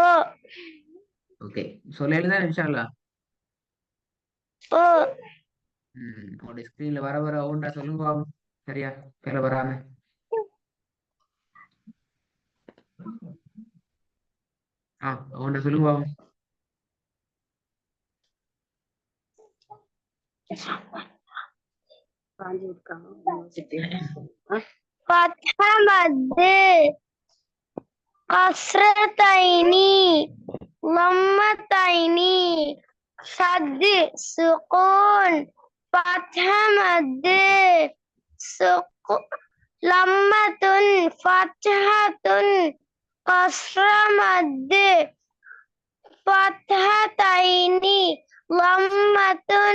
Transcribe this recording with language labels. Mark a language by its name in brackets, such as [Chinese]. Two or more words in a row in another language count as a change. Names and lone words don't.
[Tamil] ஓகே. சொல்லல [Arabic] إن شاء الله. ஓ [Tamil] உங்களுடைய ஸ்கிரீன்ல வர வர ஒன்றா சொல்லுங்க பாவம். சரியா? பிற வராம. ஒன்றா சொல்லுங்க பாவம். [Arabic] فتح مد قصرتين ضمتين شد سكون فتح مد لمة فتحة قصر مد فتحتين لمة